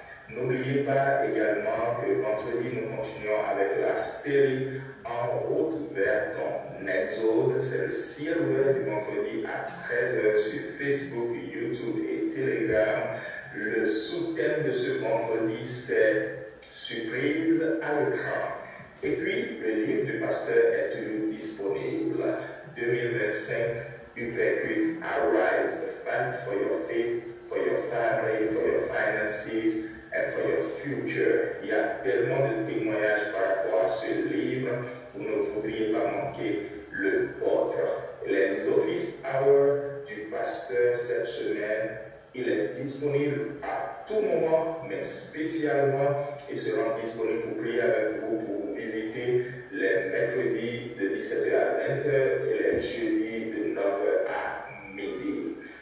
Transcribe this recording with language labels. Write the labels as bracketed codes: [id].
[fr] N'oubliez pas également que vendredi, nous continuons avec la série En route vers ton exode. C'est le silver du vendredi à 13h sur Facebook, YouTube et Telegram. Le sous-thème de ce vendredi, c'est Surprise à l'écran. Et puis, le livre du pasteur est toujours disponible. [en] 2025, Upercute Arise, Fight for your faith, for your family, for your finances, and for your future. [fr] Il y a tellement de témoignages par rapport à ce livre, vous ne voudriez pas manquer le vôtre. Les Office Hours du pasteur cette semaine, il est disponible à tout moment, mais spécialement, il sera disponible pour prier avec vous, pour vous visiter les mercredis de 17h à 20h et les jeudis de 9h à midi.